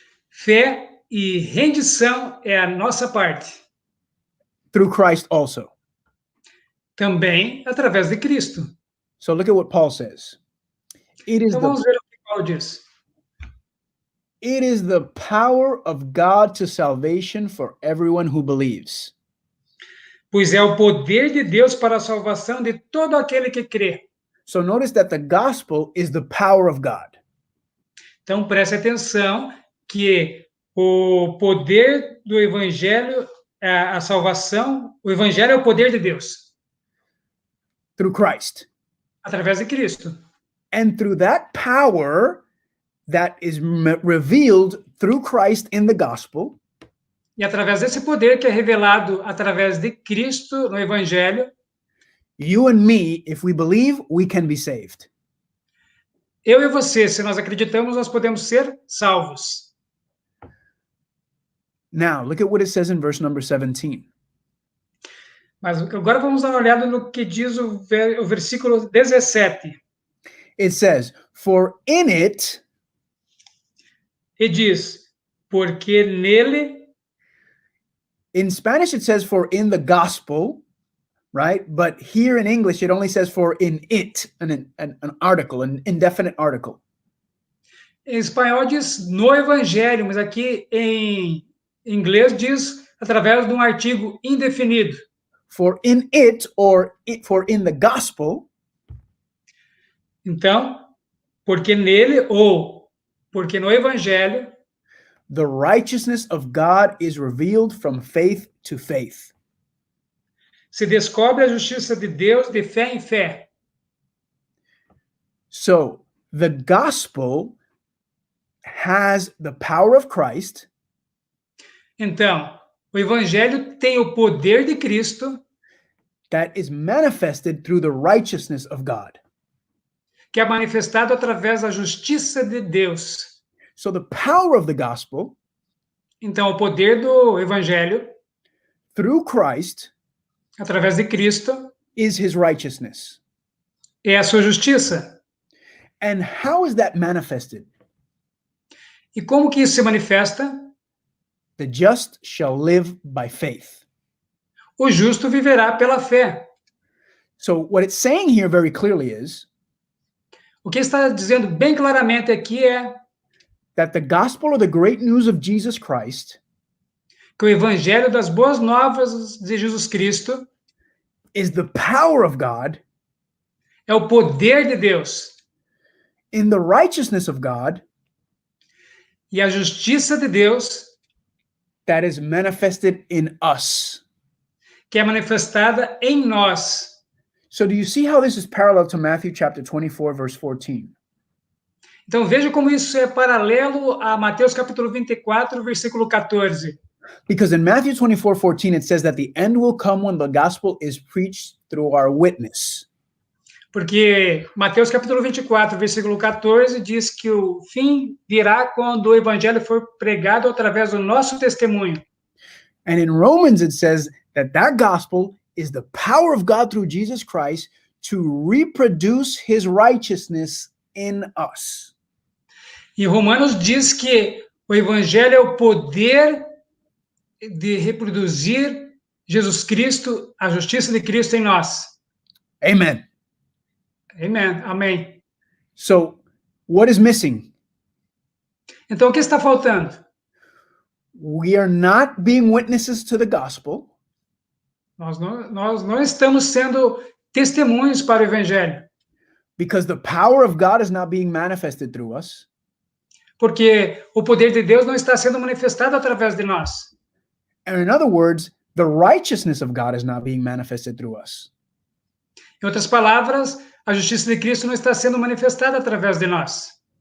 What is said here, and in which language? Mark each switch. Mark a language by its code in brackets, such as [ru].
[pt] Fé e rendição é a nossa parte. [en] Through Christ also. [pt] Também através de Cristo. [en] So look at what Paul says. [pt] Então vamos ver o que Paulo diz. [en] It is the power of God to salvation for everyone who believes. [pt] Pois é o poder de Deus para a salvação de todo aquele que crê. [en] So notice that the gospel is the power of God. [pt] Então preste atenção que o poder do evangelho, a salvação, o evangelho é o poder de Deus. [en] Through Christ. [pt] Através de Cristo. [en] And through that power that is revealed through Christ in the gospel. [pt] E através desse poder que é revelado através de Cristo no evangelho. [en] You and me, if we believe, we can be saved. [pt] Eu e você, se nós acreditamos, nós podemos ser salvos. [en] Now, look at what it says in verse number 17. [pt] Mas agora vamos dar uma olhada no que diz o versículo 17. [en] It says, "For in it," [pt] e diz, porque nele. [en] In Spanish it says, "For in the gospel." right? But here in English, it only says for in it, an article, an indefinite article. [pt] Em espanhol diz no evangelho, mas aqui em inglês diz através de um artigo indefinido. [en] For in it, or for in the gospel, [pt] Então, porque nele ou porque no evangelho, [en] the righteousness of God is revealed from faith to faith. [pt] se descobre a justiça de Deus de fé em fé. [en] So the gospel has the power of Christ [pt] Então, o evangelho tem o poder de Cristo, [en] that is manifested through the righteousness of God. [pt] que é manifestado através da justiça de Deus. [en] So the power of the gospel [pt] Então, o poder do evangelho, [en] through Christ [pt] através de Cristo, [en] is his righteousness. [pt] é a sua justiça. [en] And how is that manifested? [pt] E como que isso se manifesta? [en] The just shall live by faith. [pt] O justo viverá pela fé. [en] So what it's saying here very clearly is [pt] O que está dizendo bem claramente aqui é [en] that the gospel or the great news of Jesus Christ [pt] que o evangelho das boas novas de Jesus Cristo [en] is the power of God [pt] é o poder de Deus [en] in the righteousness of God [pt] e a justiça de Deus [en] that is manifested in us. [pt] que é manifestada em nós. [en] So do you see how this is parallel to Matthew chapter 24 verse 14? [pt] Então veja como isso é paralelo a Mateus capítulo 24, versículo 14. [en] Because in Matthew 24:14 it says that the end will come when the gospel is preached through our witness. [pt] Porque Mateus capítulo 24, versículo 14 diz que o fim virá quando o evangelho for pregado através do nosso testemunho. [en] And in Romans it says that that gospel is the power of God through Jesus Christ to reproduce his righteousness in us. [pt] E Romanos diz que o evangelho é o poder de reproduzir Jesus Cristo, a justiça de Cristo em nós. [en] Amen. [pt] Amen. Amém. [en] So what is missing? [pt] Então o que está faltando? [en] We are not being witnesses to the gospel [pt] Nós não estamos sendo testemunhos para o evangelho, [en] because the power of God is not being manifested through us. [pt] porque o poder de Deus não está sendo manifestado através de nós. [en] And in other words, the righteousness of God is not being manifested through us. [pt] Em outras palavras, a justiça de Cristo não está sendo manifestada através de nós,